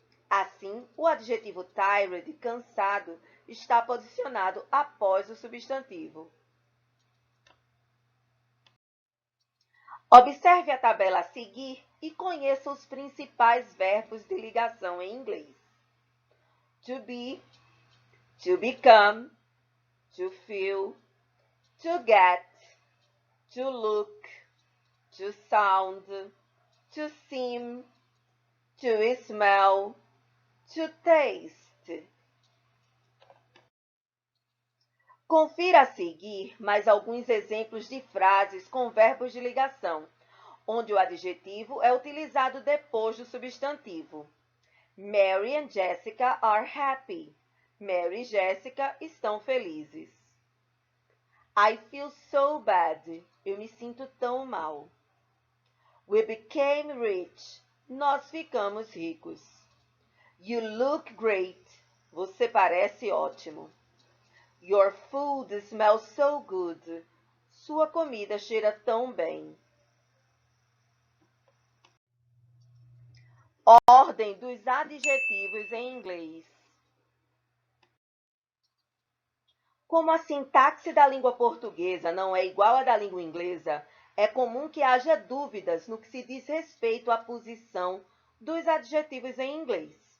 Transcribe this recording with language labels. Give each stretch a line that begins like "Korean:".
Portuguese: Assim, o adjetivo tired, cansado, está posicionado após o substantivo. Observe a tabela a seguir e conheça os principais verbos de ligação em inglês.
English: To be, to become, to feel, to get, to look, to sound, to seem, to smell, to taste.
Portuguese: Confira a seguir mais alguns exemplos de frases com verbos de ligação, onde o adjetivo é utilizado depois do substantivo.
English: Mary and Jessica are happy.
Portuguese: Mary e Jessica estão felizes.
English: I feel so bad.
Portuguese: Eu me sinto tão mal.
English: We became rich.
Portuguese: Nós ficamos ricos.
English: You look great.
Portuguese: Você parece ótimo.
English: Your food smells so good.
Portuguese: Sua comida cheira tão bem. Ordem dos adjetivos em inglês. Como a sintaxe da língua portuguesa não é igual à da língua inglesa, é comum que haja dúvidas no que se diz respeito à posição dos adjetivos em inglês.